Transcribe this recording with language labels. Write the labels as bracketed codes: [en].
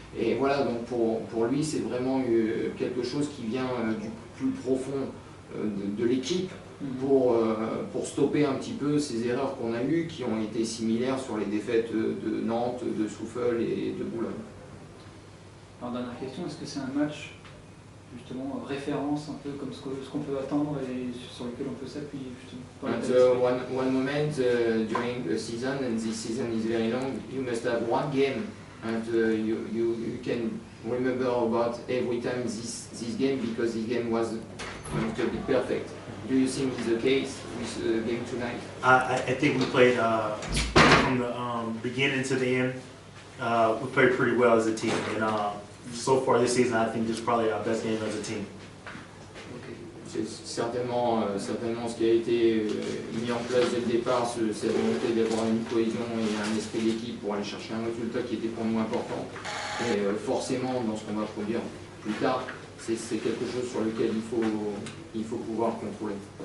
[fr] Et voilà, donc pour lui, c'est vraiment quelque chose qui vient du plus profond de l'équipe, pour stopper un petit peu ces erreurs qu'on a eues, qui ont été similaires sur les défaites de Nantes, de Souffle et de Boulogne. Alors, dernière question, est-ce que c'est un match justement référence, un peu comme ce qu'on peut attendre et sur lequel on peut s'appuyer justement? [en] One moment during the season, and this season is very long, you must have one game, and you can remember about every time this game, because this game was going to be perfect. Do you think it's the case with the game tonight? I think we played from the beginning to the end. We played pretty well as a team, and so far this season, I think this is probably our best game as a team. [fr] C'est certainement ce qui a été mis en place dès le départ, cette volonté d'avoir une cohésion et un esprit d'équipe pour aller chercher un résultat qui était pour nous important. Et forcément, dans ce qu'on va produire plus tard, c'est quelque chose sur lequel il faut pouvoir contrôler.